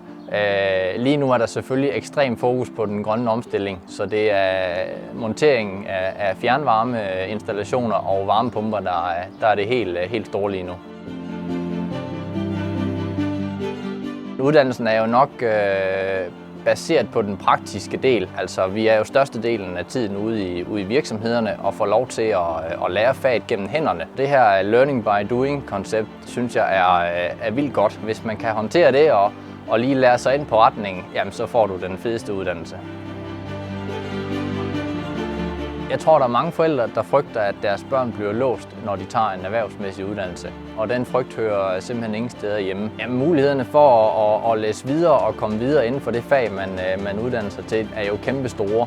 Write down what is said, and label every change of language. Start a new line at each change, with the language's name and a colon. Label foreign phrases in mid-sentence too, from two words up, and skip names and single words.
Danish: Lige nu er der selvfølgelig ekstrem fokus på den grønne omstilling, så det er monteringen af fjernvarmeinstallationer og varmepumper, der er det helt store lige nu. Uddannelsen er jo nok baseret på den praktiske del. Altså, vi er jo størstedelen af tiden ude i virksomhederne og får lov til at lære faget gennem hænderne. Det her
English: learning by doing
Danish: koncept synes jeg er vildt godt. Hvis man kan håndtere det og lige lære sig ind på retningen, jamen så får du den fedeste uddannelse. Jeg tror, der er mange forældre, der frygter, at deres børn bliver låst, når de tager en erhvervsmæssig uddannelse. Og den frygt hører simpelthen ingen steder hjemme. Jamen, mulighederne for at læse videre og komme videre inden for det fag, man uddanner sig til, er jo kæmpe store.